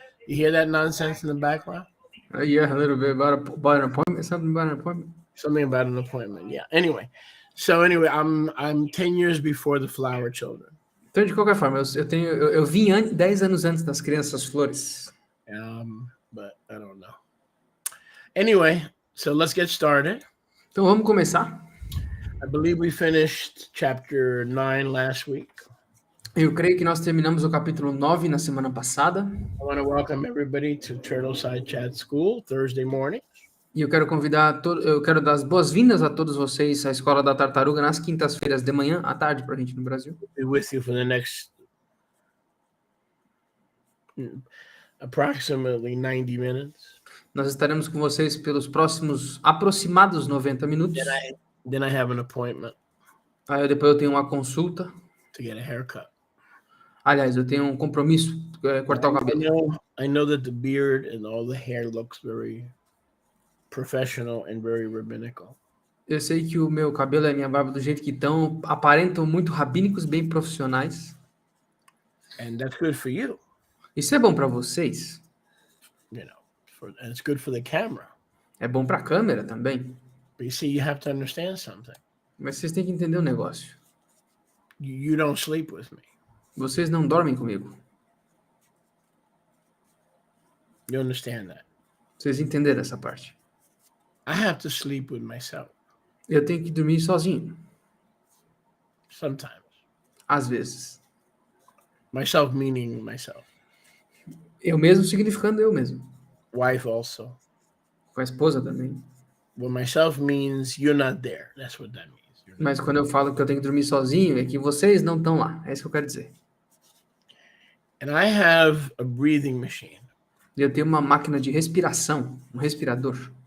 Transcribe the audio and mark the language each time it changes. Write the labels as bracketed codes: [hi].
[en] You hear that nonsense in the background? Yeah, a little bit about an appointment. Something about an appointment. Something about an appointment. Yeah. Anyway, I'm 10 years before the flower children. [pt] Então, de qualquer forma, eu vim 10 anos antes das crianças flores. [en] But I don't know. Anyway, so let's get started. [pt] Então, vamos começar. [en] I believe we finished chapter 9 last week. [pt] Eu creio que nós terminamos o capítulo 9 na semana passada. [en] I want to welcome everybody to Turtleside Chat School Thursday morning. [pt] E eu quero dar as boas-vindas a todos vocês à Escola da Tartaruga nas quintas-feiras de manhã, à tarde para a gente no Brasil. [en] Be with you for the next approximately 90 minutes. [pt] Nós estaremos com vocês pelos próximos aproximados 90 minutos. [en] Then I have an appointment. [pt] Depois eu tenho uma consulta. [en] To get a haircut. [pt] Aliás, eu tenho um compromisso, cortar o cabelo. [en] I know that the beard and all the hair looks very professional and very rabbinical. [pt] Eu sei que o meu cabelo e a minha barba do jeito que estão aparentam muito rabínicos, bem profissionais. [en] And that's good for you. [pt] Isso é bom para vocês. [en] You know, and it's good for the camera. [pt] É bom para a câmera também. [en] But you see, you have to understand something. [pt] Mas vocês têm que entender um negócio. [en] You don't sleep with me. [pt] Vocês não dormem comigo. [en] You understand that? [pt] Vocês entenderam essa parte? [en] I have to sleep with myself. [pt] Eu tenho que dormir sozinho. [en] Sometimes. [pt] Às vezes. [en] Myself meaning myself. [pt] Eu mesmo significando eu mesmo. [en] Wife also. [pt] Com a esposa também. [en] Well, myself means you're not there. That's what that means. [pt] Mas quando eu falo que eu tenho que dormir sozinho, é que vocês não estão lá. É isso que eu quero dizer. [en] And I have a breathing machine. [pt] Eu tenho uma máquina de respiração, um respirador.